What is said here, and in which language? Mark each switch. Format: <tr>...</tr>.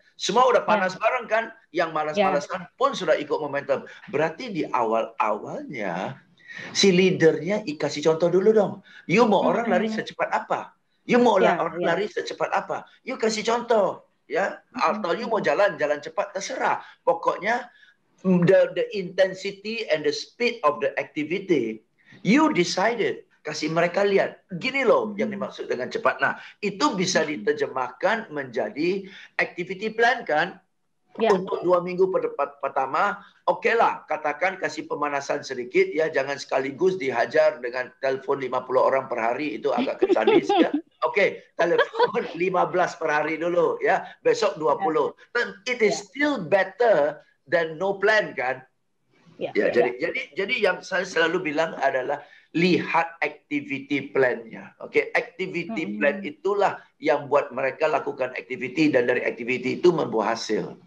<id>Semua udah panas bareng kan? Yang malas-malasan pun sudah ikut momentum. Berarti di awal-awalnya, si leadernya kasih contoh dulu dong. You mau orang lari secepat apa? You mau orang lari secepat apa? You kasih contoh. Ya, atau you mau jalan cepat, terserah. Pokoknya,</id> <en>the intensity and the speed of the activity, you decided.</en> <id>Kasih mereka lihat, gini loh yang dimaksud dengan cepat. Nah, itu bisa diterjemahkan menjadi activity plan kan? Untuk 2 minggu pertama, oke lah, katakan kasih pemanasan sedikit ya, jangan sekaligus dihajar dengan telepon 50 orang per hari, itu agak kesadis ya. Oke, telepon 15 per hari dulu ya, besok 20.</id> <en>It is still better than no plan</en> <id>kan? Jadi yang saya selalu bilang adalah lihat activity plan-nya. Oke, activity plan itulah yang buat mereka lakukan activity dan dari activity itu membuat hasil.</id>